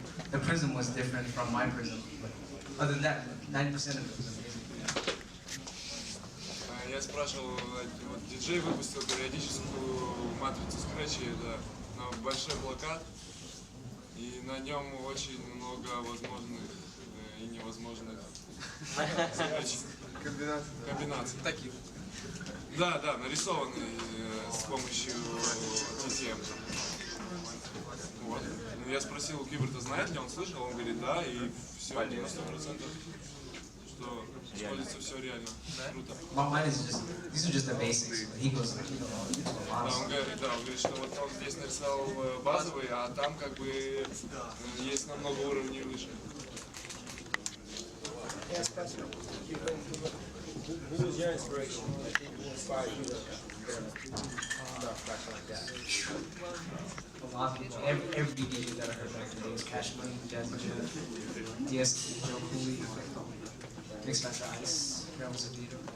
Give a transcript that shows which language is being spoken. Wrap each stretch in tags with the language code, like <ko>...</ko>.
<en>The prism was different from my prism, but other than that, 90% of it was amazing.</en> <ru>Я спрашивал, вот диджей выпустил периодическую матрицу скретчей, это большой плакат, и на нем очень много возможных и невозможных комбинаций. Таких. Да, нарисованный с помощью TTM. Вот. Я спросил у Qbert'а, знает ли он, слышал, он говорит, да, и все, 90%, что используется все реально. Круто.</ru> <en>Mine is just, these are just the basics, but he goes like,</en> <ru>Он говорит, что вот он здесь нарисовал базовый, а там как бы есть намного уровней выше. Я спросил,</ru> <en>who was your inspiration? Who inspired you to stuff like that? a lot of people, every DJ that I heard back in the day was Cash Money, Jazzy Jeff, DST, Joe Cooley, Mixmaster Ice, Grandma's Theater.</en>